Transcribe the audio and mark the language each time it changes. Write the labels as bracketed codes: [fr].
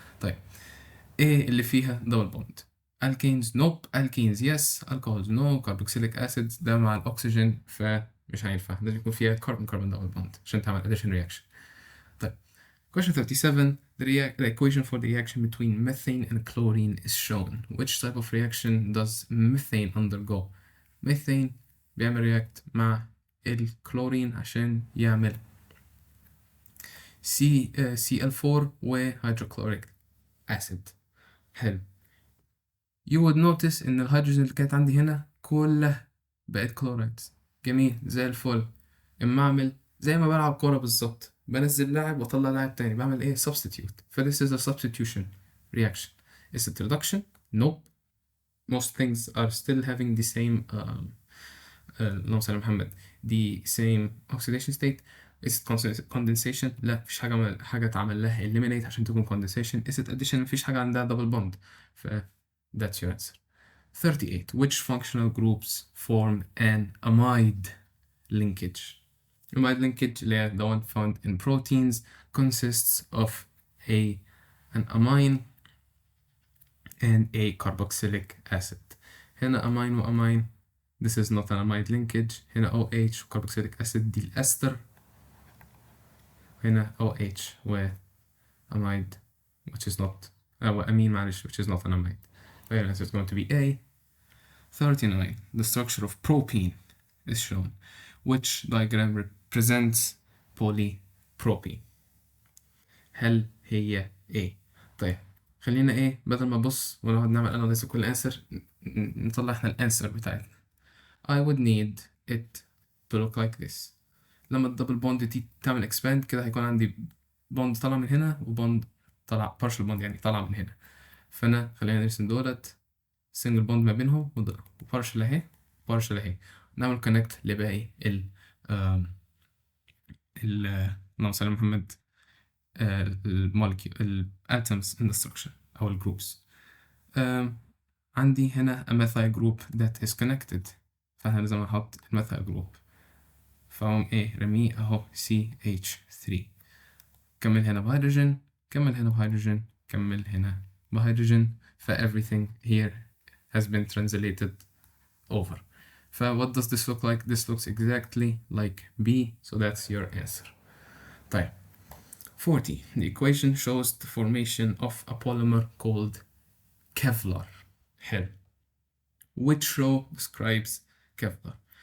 [ar] طيب إيه اللي فيها [en] double bond؟ alkanes nope, alkenes yes, alcohols no, carboxylic acids [ar] ده مع الأكسجين فمش هينفع. لازم يكون فيها [en] carbon carbon double bond [ar] عشان تعمل [en] addition reaction. طيب question 37. The equation for the reaction between methane and chlorine is shown. Which type of reaction does methane undergo? [ar] methane بيعمل react مع الكلورين عشان يعمل CL4 و hydrochloric acid. حلو. [en] you would notice [ar] إن الهيدروجين اللي كانت عندي هنا كلها بقت كلورايدز. جميل زي الفل. اما اعمل زي ما بلعب كورة بالظبط بنزل لاعب واطلع لاعب تاني بعمل ايه substitute. [en] this is a substitution reaction. is it reduction? nope. most things are still having the same [ar] اللهم صل على محمد [en] the same oxidation state. is it condensation؟ [ar] لا مفيش حاجة تعمل لها eliminate عشان تكون condensation. [en] is it addition؟ [ar] مفيش حاجة عندها [en] double bond. that's your answer. 38. Which functional groups form an amide? linkage. Amide linkage [ar] اللي هي [en] the one found in proteins consists of an amine and a carboxylic acid. هنا amine وamine. This is not an amide linkage. [ar] هنا OH و [en] carboxylic acid [ar] دي الأستر. [en] هنا OH و amide which is not amine معلش which is not an amide. The answer is going to be A. 39. The structure of propene is shown. Which diagram represents polypropene? [ar] هل هي A؟ طيب خلينا ايه بدل ما ابص ونقعد نعمل [en] analysis [ar] كل انسر نطلع احنا الانسر بتاعتنا. [en] I would need it to look like this. [ar] لما الدبل بوند دي تعمل expand كده هيكون عندي بوند طالع من هنا وبوند طالع partial bond يعني طالع من هنا. فانا خلينا نرسم دولت single bond ما بينهم وبارشل اهي بارشل اهي. نعمل connect لباقي اللهم صل على محمد المولكيول الاتومز [en] in the structure [ar] أو الجروبس. عندي هنا [en] a methyl group that is connected [ar] فأنا لازم أحط الميثايل جروب فأقوم إيه رميه أهو CH3. كمل هنا بهيدروجين كمل هنا بهيدروجين كمل هنا بهيدروجين ف [en] everything here has been translated over. what does this look like? This looks exactly like B, so that's your answer. [ar] طيب 40. [en] The equation shows the formation of a polymer called Kevlar. [ar] حلو. [en] Which row describes Kevlar?